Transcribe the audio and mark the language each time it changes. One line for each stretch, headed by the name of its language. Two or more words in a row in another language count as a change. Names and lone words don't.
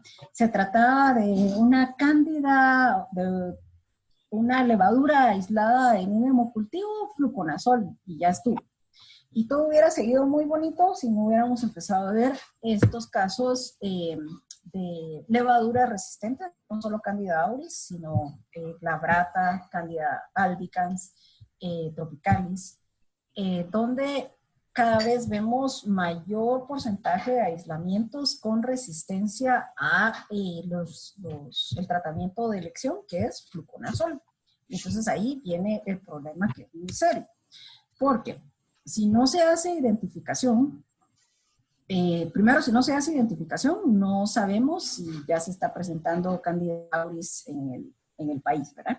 Spanish: Se trataba de una cándida, de una levadura aislada en un hemocultivo, fluconazol, y ya estuvo. Y todo hubiera seguido muy bonito si no hubiéramos empezado a ver estos casos de levadura resistente, no solo Candida auris, sino glabrata, Candida albicans, tropicalis, donde cada vez vemos mayor porcentaje de aislamientos con resistencia a el tratamiento de elección, que es fluconazol. Entonces ahí viene el problema, que es muy serio. Porque si no se hace identificación, primero, si no se hace identificación, no sabemos si ya se está presentando Candida auris en el país, ¿verdad?